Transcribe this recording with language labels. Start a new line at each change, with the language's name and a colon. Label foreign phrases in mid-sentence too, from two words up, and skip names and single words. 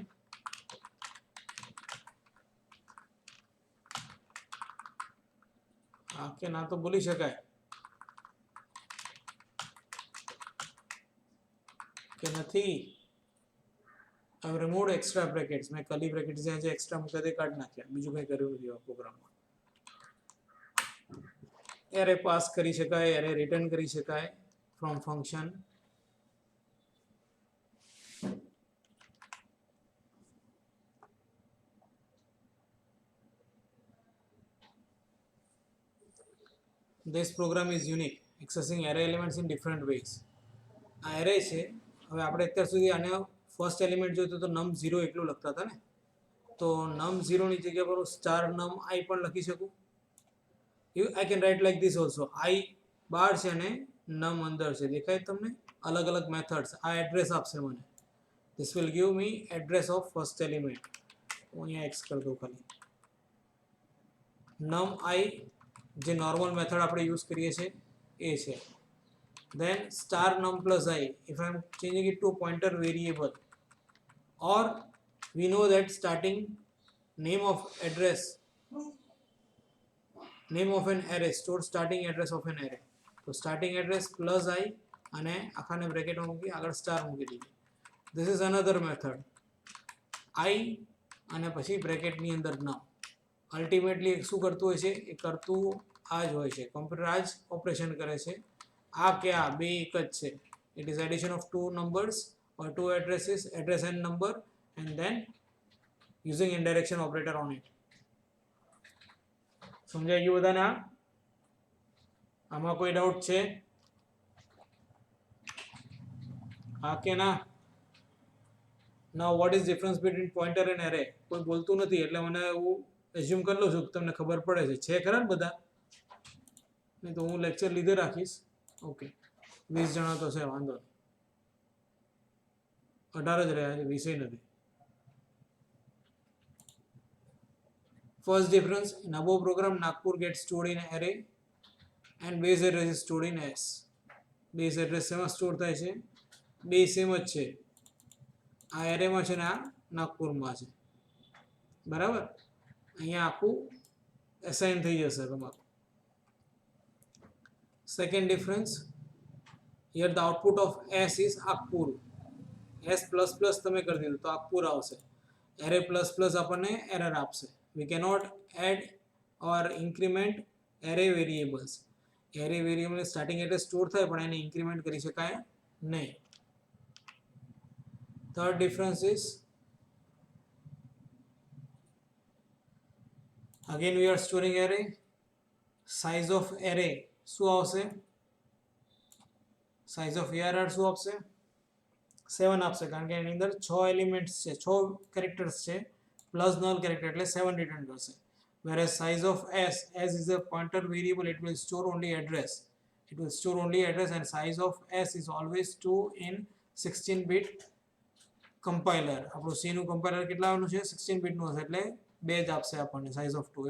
Gujarati: હા કે ના તો બોલી શકાય કે નથી?
English: I've removed extra brackets.
Gujarati: મેં
English: curly brackets
Gujarati: જે એક્સ્ટ્રા મૂક્યા તે કાઢી નાખ્યા, બીજું કંઈ કર્યું નથી આ પ્રોગ્રામમાં. એરે પાસ કરી શકાય, એરે રિટર્ન કરી શકાય
English: from function. This program is unique, accessing array elements in different ways.
Gujarati: આ એરે છે. હવે આપણે અત્યાર સુધી આને ફર્સ્ટ એલિમેન્ટ જોઈતું તો num0 એટલું લખતા હતા ને, તો num0 ની જગ્યા પર હું સ્ટાર num I પણ લખી શકું.
English: I can write like this also.
Gujarati: I બહાર છે અને num અંદર છે. દેખાય તમને? અલગ અલગ મેથડ્સ. આ એડ્રેસ આપશે મને.
English: This will give me address of first element.
Gujarati: હું અહીંયા x કરી દઉં ખાલી. num I જે
English: normal method
Gujarati: આપણે યુઝ કરીએ છીએ એ છે.
English: Then star num plus I, if I am changing it to a pointer variable, or we know that starting name of address, name of an array, store starting address of an array. So starting address plus I
Gujarati: અને આખાને બ્રેકેટમાં મૂકી આગળ સ્ટાર મૂકી દીધી.
English: This is another method. I
Gujarati: અને પછી બ્રેકેટની અંદર
English: num.
Gujarati: અલ્ટિમેટલી શું કરતું હોય છે? એ કરતું આ જ હોય છે. કમ્પ્યુટર આ જ ઓપરેશન કરે છે. આ કે આ બે એક જ છે.
English: it is addition of two numbers or two addresses, address and number, and then using indirection operator on it.
Gujarati: સમજાઈ ગયું બધાને? આમાં કોઈ ડાઉટ છે? હા કે ના?
English: Now what is difference between pointer and array?
Gujarati: કોઈ બોલતું નથી એટલે મને એવું એઝ્યુમ કરી લઉં છું કે તમને ખબર પડે છે. છે ખરા ને બધા? નહીં તો હું લેક્ચર લીધે રાખીશ. ઓકે, 20 જણા તો છે, વાંધો નહીં. 18 જ રહ્યા છે, 20 નથી.
English: First difference, in above program Nagpur gets stored in array and base address is stored in S. Base address
Gujarati: શેમાં સ્ટોર થાય છે? બે સેમ જ છે. આ એરેમાં છે ને આ નાગપુરમાં છે. બરાબર? અહીંયા આખું એસાઇન થઈ જશે તમારું.
English: Second difference, here the output of S is Akpur. S plus plus
Gujarati: તમે કરી દીધું તો Akpur આવશે.
English: Array plus plus
Gujarati: આપણને એરર આપશે.
English: We cannot add or increment array variables. Array variable starting address
Gujarati: સ્ટોર થાય પણ એને ઇન્ક્રીમેન્ટ કરી શકાય નહીં.
English: Third difference is again we are storing array. Size of array
Gujarati: શું આવશે?
English: size of arr
Gujarati: શું આપશે? 7 આપશે, કારણ કે એની અંદર 6 એલિમેન્ટ્સ છે, 6 કેરેક્ટર્સ છે પ્લસ
English: null character
Gujarati: એટલે 7 રિટર્ન કરશે.
English: whereas size of s, as is a pointer variable, it will store only address. It will store only address, and size of s is always 2 in 16-bit compiler.
Gujarati: આપણું c નું કમ્પાઇલર કેટલાનું છે? 16-bit નું હશે એટલે 2 જ આપશે આપણને
English: size of 2.